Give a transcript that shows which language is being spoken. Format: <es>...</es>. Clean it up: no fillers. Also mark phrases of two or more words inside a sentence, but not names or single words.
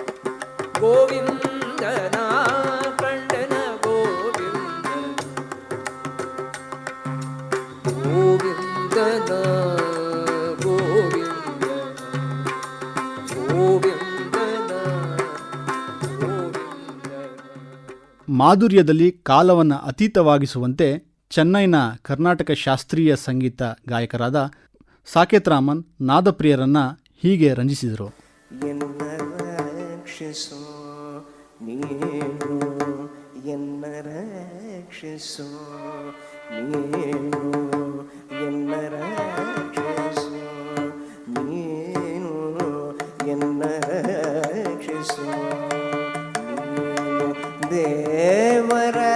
<kn>ಗೋವಿಂದನ ಕಂಡನ ಗೋವಿಂದನ ಗೋವಿಂದನ ಗೋವಿಂದನ ಗೋವಿಂದನ ಗೋವಿಂದನ. ಮಾಧುರ್ಯದಲ್ಲಿ ಕಾಲವನ್ನು ಅತೀತವಾಗಿಸುವಂತೆ ಚೆನ್ನೈನ ಕರ್ನಾಟಕ ಶಾಸ್ತ್ರೀಯ ಸಂಗೀತ ಗಾಯಕರಾದ ಸಾಕೇತ್ ರಾಮನ್ ನಾದಪ್ರಿಯರನ್ನ ಹೀಗೆ ರಂಜಿಸಿದರು. ಎನ್ನ ರಕ್ಷಿಸೋ ನೀನು ಎನ್ನ ರಕ್ಷಿಸೋ ನೀನು ಎನ್ನ ರಕ್ಷಿಸೋ ನೀನು ಎನ್ನ ರಕ್ಷಿಸೋ ನೀನು ದೇವರ</kn>